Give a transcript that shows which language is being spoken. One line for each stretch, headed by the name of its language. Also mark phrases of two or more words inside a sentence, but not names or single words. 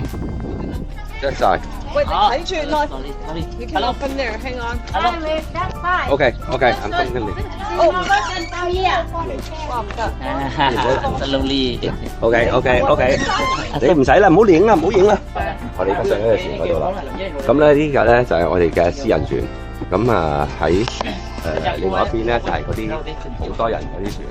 Cantonese: 一晒。喂，睇住啦。
English: You can open there. Hang on. Highway that side. OK，I'm coming。 Oh, down here.
Cantonese: 哇，唔得。
English: slowly。
Cantonese: OK，你唔使啦，唔好影啦，唔好影啦。我哋而家上咗隻船嗰度啦。咁咧呢個咧就係我哋嘅私人船。咁啊喺另外一邊咧就係嗰啲好多人嗰啲船。